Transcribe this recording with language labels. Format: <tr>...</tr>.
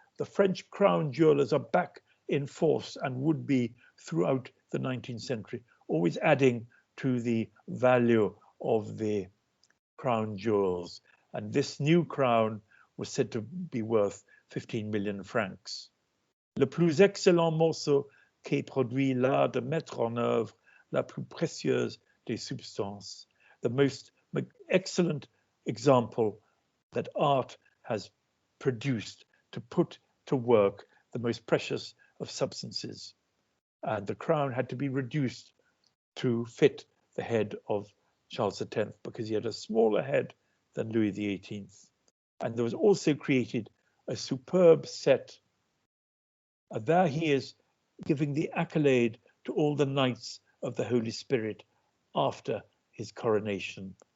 <en>The French crown jewelers are back in force and would be throughout the 19th century, always adding to the value of the crown jewels. And this new crown was said to be worth 15 million francs.</en> <fr>Le plus excellent morceau qu'ait produit l'art de mettre en œuvre la plus précieuse des substances.</fr> <en>The most excellent example that art has produced to put to work the most precious of substances. And the crown had to be reduced to fit the head of Charles X because he had a smaller head than Louis XVIII. And there was also created a superb set. There he is giving the accolade to all the knights of the Holy Spirit after his coronation.</en>